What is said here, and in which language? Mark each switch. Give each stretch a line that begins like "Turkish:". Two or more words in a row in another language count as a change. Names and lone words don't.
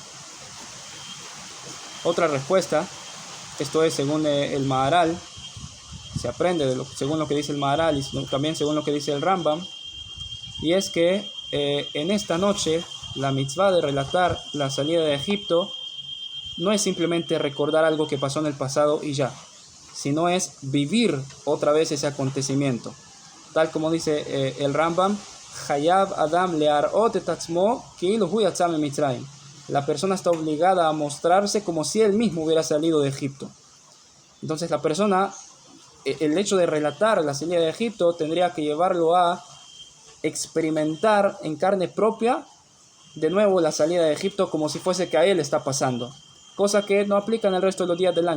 Spanish: Otra respuesta, esto es según el Maharal, se aprende según lo que dice el Maharal y también según lo que dice el Rambam, y es que en esta noche la mitzvah de relatar la salida de Egipto no es simplemente recordar algo que pasó en el pasado y ya, sino es vivir otra vez ese acontecimiento. Tal como dice el Rambam,
Hebrew: חייב אדם להראות את עצמו כאילו הוא יצא ממצרים.
Spanish: la persona está obligada a mostrarse como si él mismo hubiera salido de Egipto. Entonces la persona, el hecho de relatar la salida de Egipto tendría que llevarlo a experimentar en carne propia de nuevo la salida de Egipto como si fuese que a él está pasando, cosa que no aplica en el resto de los días del año.